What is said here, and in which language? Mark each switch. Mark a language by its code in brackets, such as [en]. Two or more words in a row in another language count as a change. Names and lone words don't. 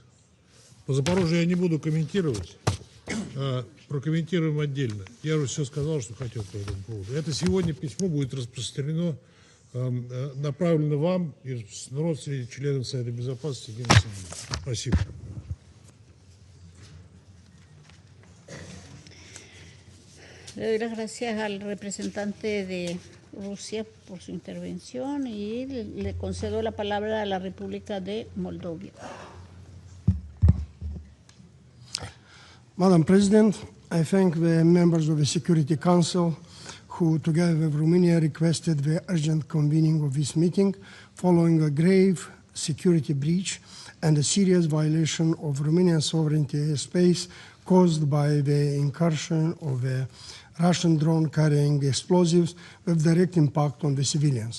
[ru] По Запорожью я не буду комментировать, прокомментируем отдельно. Я уже все сказал, что хотел по этому поводу. Это сегодня письмо будет распространено, направлено вам и родственникам членам Совета Безопасности Генеральной Ассамблеи. Спасибо. [es] Le doy las gracias al representante de Rusia por su intervención y le concedo la palabra a la República de Moldova. [en] Madam President, I thank the members of the Security Council who, together with Romania, requested the urgent convening of this meeting following a grave security breach and a serious violation of Romanian sovereignty airspace caused by the incursion of a Russian drone carrying explosives with direct impact on the civilians.